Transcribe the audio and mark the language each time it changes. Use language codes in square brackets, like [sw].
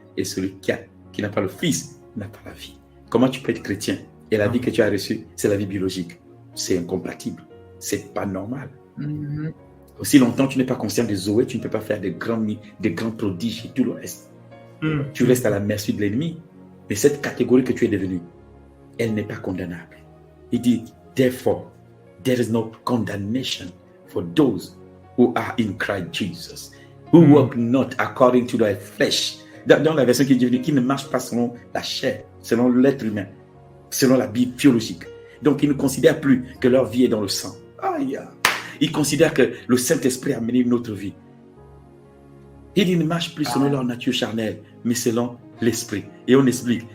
[fr] Et celui qui n'a pas le Fils n'a pas la vie. Comment tu peux être chrétien et la vie que tu as reçue, c'est la vie biologique? C'est incompatible. C'est pas normal. Aussi longtemps tu n'es pas conscient de Zoé, tu ne peux pas faire des grands prodiges et tout le reste. Tu restes à la merci de l'ennemi. Mais cette catégorie que tu es devenue, elle n'est pas condamnable. Il dit, [en] therefore, there is no condemnation for those who are in Christ Jesus, who walk not according to their flesh. [fr] Dans la version qui dit, qui ne marche pas selon la chair, selon l'être humain, selon la vie biologique. Donc, ils ne considèrent plus que leur vie est dans le sang. Ils considèrent que le Saint-Esprit a mené une autre vie. Ils ne marchent plus selon leur nature charnelle, mais selon l'Esprit. Et on explique.